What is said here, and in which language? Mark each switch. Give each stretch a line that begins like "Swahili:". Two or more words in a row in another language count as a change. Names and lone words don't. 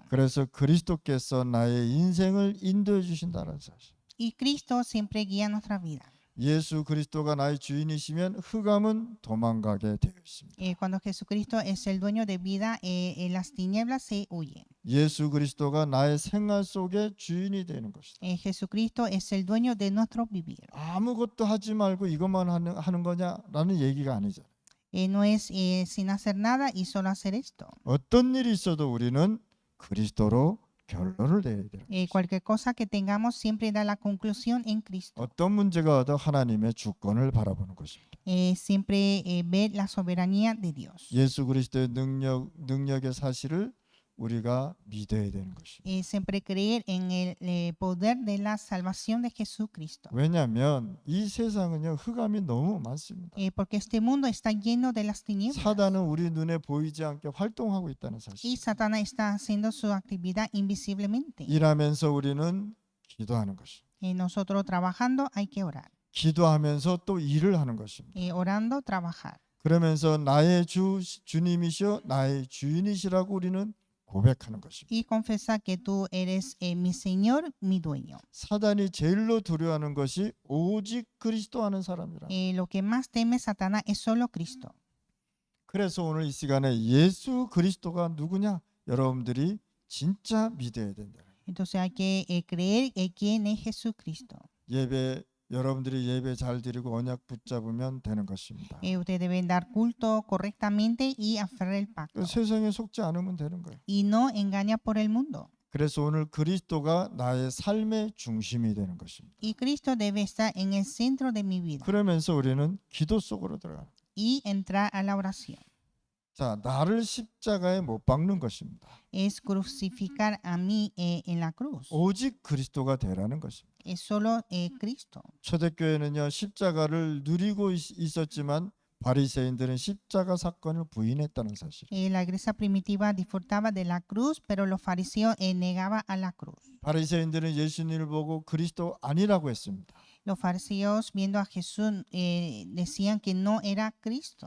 Korean: 그래서 그리스도께서 나의 인생을 인도해 주신다는 사실.
Spanish: Y Cristo siempre guía nuestra vida.
Korean: 예수 그리스도가 나의 주인이시면 흑암은 도망가게 되어 있습니다.
Spanish: Cuando Jesucristo es el dueño de vida, las tinieblas se huyen.
Korean: 예수 그리스도가 나의 생활 속의 주인이 되는 것이다.
Spanish: Jesucristo es el dueño de nuestro vivir.
Korean: 아무것도 하지 말고 이것만 하는 거냐라는 얘기가 아니잖아요.
Spanish: No es sin hacer nada y solo hacer esto.
Korean: 어떤 일이 있어도 우리는 그리스도로 결론을 내야 돼요.
Spanish: Cualquier cosa que tengamos siempre da la conclusión en Cristo.
Korean: 어떤 문제가 와도 하나님의 주권을 바라보는 것입니다.
Spanish: Siempre ver la soberanía de Dios.
Korean: 예수 그리스도의 능력의 사실을 우리가 믿어야 되는 것입니다.
Spanish: Siempre creer en el poder de la salvación de Jesucristo.
Korean: 왜냐하면 이 세상은요 흑암이 너무 많습니다.
Spanish: Porque este mundo está lleno de las tinieblas.
Korean: 사단은 우리 눈에 보이지 않게 활동하고 있다는 사실.
Spanish: Y Satanás está haciendo su actividad invisiblemente.
Korean: 일하면서 우리는 기도하는 것입니다.
Spanish: Nosotros trabajando hay que orar.
Korean: 기도하면서 또 일을 하는 것입니다.
Spanish: Orando, trabajar.
Korean: 그러면서 나의 주님이시여 나의 주인이시라고 우리는 고백하는 것입니다.
Spanish: Y confesar que tú eres mi Señor, mi dueño.
Korean: 사단이 제일로 두려워하는 것이 오직 그리스도 아는 사람이라.
Spanish: Lo que más teme Satanás es solo Cristo.
Korean: 그래서 오늘 이 시간에 예수 그리스도가 누구냐 여러분들이 진짜 믿어야 된다.
Spanish: Entonces hay que creer en quién es Jesucristo.
Korean: 여러분들이 예배 잘 드리고 언약 붙잡으면 되는 것입니다.
Spanish: Ustedes deben dar culto correctamente y aferrar el pacto.
Korean: 세상에 속지 않으면 되는 거예요.
Spanish: Y no engañar por el mundo.
Korean: 그래서 오늘 그리스도가 나의 삶의 중심이 되는 것입니다.
Spanish: Y Cristo debe estar en el centro de mi vida.
Korean: 그러면서 우리는 기도 속으로 들어가는.
Spanish: Y entrar a la oración.
Korean: 자, 나를 십자가에 못 박는 것입니다.
Spanish: Es crucificar a mí en la cruz.
Korean: 오직 그리스도가 되라는 것입니다.
Spanish: Es solo Cristo.
Korean: 초대교회는요 십자가를 누리고 있었지만 바리새인들은 십자가 사건을 부인했다는 사실.
Spanish: La iglesia primitiva disfrutaba de la cruz, pero los fariseos negaban a la cruz.
Korean: 바리새인들은 예수님을 보고 그리스도 아니라고 했습니다.
Spanish: Los fariseos viendo a Jesús decían que no era Cristo.